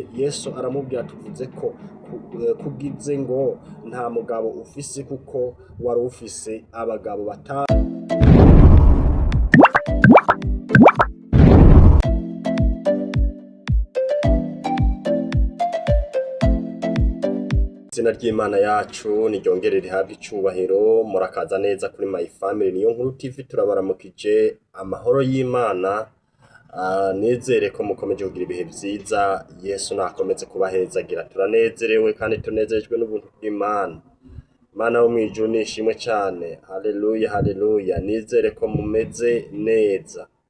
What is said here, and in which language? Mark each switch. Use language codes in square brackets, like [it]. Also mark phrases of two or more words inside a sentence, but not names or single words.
[rn] Yesu aramubwira tuvuze ko kugize ngo nta mugabo ufise kuko wari ufise abagabo batanu. Izina ry'Imana yacu niryongere rihabwe icubahiro. Murakaza neza kuri My Family Niyo Nkuru TV, turabaramukije amahoro y'Imana. Nizere ko mukomeje kugira ibihe vyiza. Yesu nakomeze kubahezagira. Turanezerewe kandi tunezejwe n'ubuntu bw'Imana. Mana wo mwijuru nishimwe cyane. Haleluya, haleluya. Nizere ko mumeze neza.